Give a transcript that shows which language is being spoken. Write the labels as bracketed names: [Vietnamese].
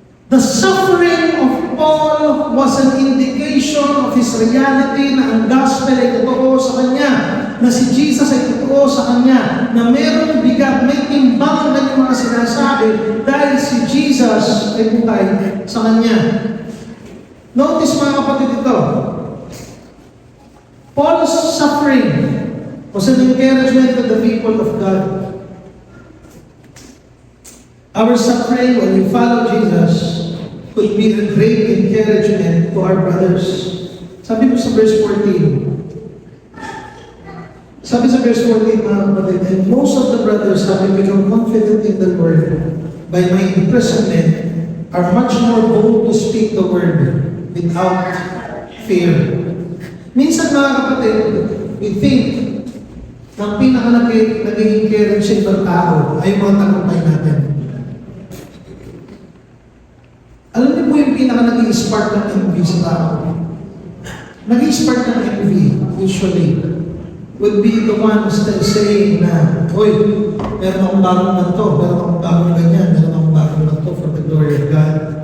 [English] The suffering of Paul was an indication of his reality [Filipino] na ang gospel ay totoo sa kanya, na si Jesus ay totoo sa kanya, na merong bigat, may timbang na yung mga sinasabi dahil si Jesus ay buhay sa kanya. [English] Notice [Filipino] mga kapatid ito, [English] Paul's suffering was an encouragement to the people of God. Our suffering when we follow Jesus could be a great encouragement to our brothers. [Filipino] Sabi ko sa verse 14. Sabi sa verse 14, mga kapatid, [English] and most of the brothers having become confident in the Lord by my imprisonment are much more bold to speak the word without fear. [Filipino] Minsan mga kapatid, [English] we think [Filipino] na naging encouragement ng tao ay mga tagumpay natin. Alam niyo po yung naging-spark ng envy sa tao? Naging-spark ng envy, [English] usually, would be the one still saying [Filipino] na, oy, meron akong bagong ganito, meron akong bagong ganyan, meron akong bagong ganito [English] for the glory of God.